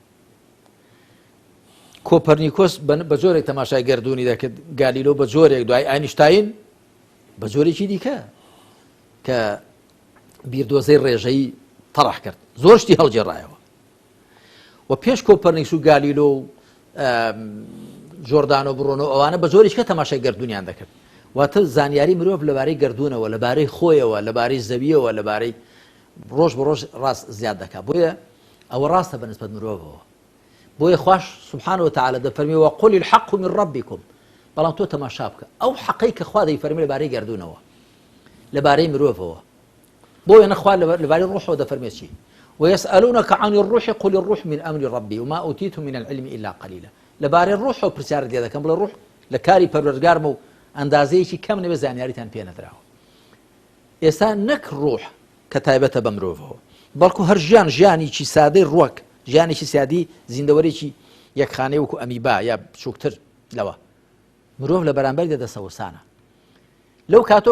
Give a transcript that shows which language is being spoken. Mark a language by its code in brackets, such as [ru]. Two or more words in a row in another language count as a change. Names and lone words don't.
[ckb] کۆپەرنیکۆس بە جۆرێک تەماشای گەردوونی دەکرد گالیلۆ بە جۆرێک دوای ئاینشتاین بە جۆرێکی دیکە کە بیردۆزەی ڕێژەیی تەڕح کرد زۆر شتی هەڵگێڕایەوە و پێش کۆپەرنیکس و گالیلۆ و جۆردانۆ بڕۆنۆ ئەوانە بە جۆرێک کە تەماشای گەردوونیان دەکرد واتە زانیاری مرۆڤ لەبارەی گەردوونەوە لەبارەی خۆیەوە لەبارەی زەویەوە لەبارەی ڕۆژ بە ڕۆژ ڕاست زیاد دەکات بۆیە ئەوە ڕاستە بەنسبەت مرۆڤەوە بۆیە خوش [ar] سبحانه وتعالى [ckb] دەفەرمێ [ar] وقل الحق من ربكم [ckb] بەڵام تۆ تەماشا بکە ئەو حەقەی کە خوا دەیفەرمێ لەبارەی گەردوونەوە لەبارەی مرۆڤەوە بۆیە نەخوا لەبارەی ڕوحەوە دەفەرمێ چی [ar] ويسألونك عن الروح قل الروح من أمر ربي وما أوتيتم من العلم إلا قليلا [ckb] لەبارەی ڕوحەوە پرسیارت لێ دەکەم بڵێ ڕوح لە کاری پەروەردگارمە و ئەندازەیەکی کەم نەبێ زانیاریتان پێ نەدراوە ئێستا نەک ڕوح کە تایبەتە بە مرۆڤەوە بەڵکو هەر ژیانێکی سادەی ڕووەک ژیانێکی سادی زیندەوەرێکی یەکخانەی وەکو ئەمیبا یا بچووکتر لەوە مرۆڤ لە بەرامبەر دەدەسەوسانە لەو کاتۆ